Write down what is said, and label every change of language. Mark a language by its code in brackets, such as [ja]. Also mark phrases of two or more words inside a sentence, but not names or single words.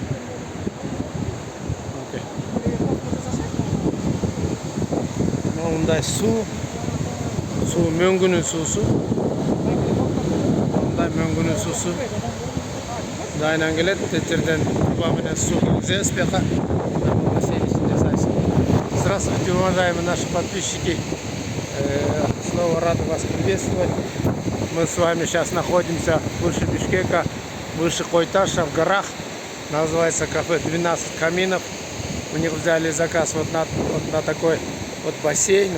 [ky] Мындай суу мөңгүнүн суусу. Мындай мөңгүнүн суусу. Дайынан келет, жерден труба менен суу киргизебиз бияка. [ru] Здравствуйте, уважаемые наши подписчики. Снова рады вас приветствовать. Мы с вами сейчас находимся выше Бишкека, выше Койташа, в горах. Называется кафе 12 каминов. У них взяли заказ вот на такой вот бассейн.